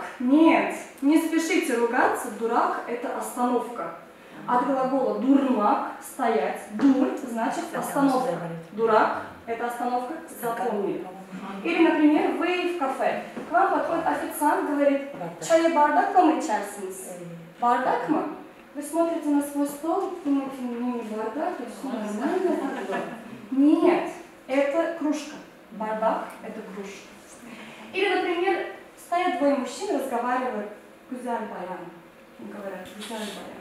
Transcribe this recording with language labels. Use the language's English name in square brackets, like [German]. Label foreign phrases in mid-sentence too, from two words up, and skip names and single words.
[Russian] Нет, не спешите ругаться, дурак это остановка. От глагола дурмак, стоять, дур значит остановка. Дурак это остановка, запомнили. Или, например, вы в кафе, к вам подходит официант, говорит, [Turkish] çay bardakla mı içersiniz? Bardak mı? [Russian] Вы смотрите на свой стол, думаете, ну не бардак, это все нормально. Нет, это кружка. Бардак это кружка. Или, например, стоят двое мужчин, разговаривают, [Turkish] güzel bayan. [Russian] Говорят, [Turkish] güzel bayan.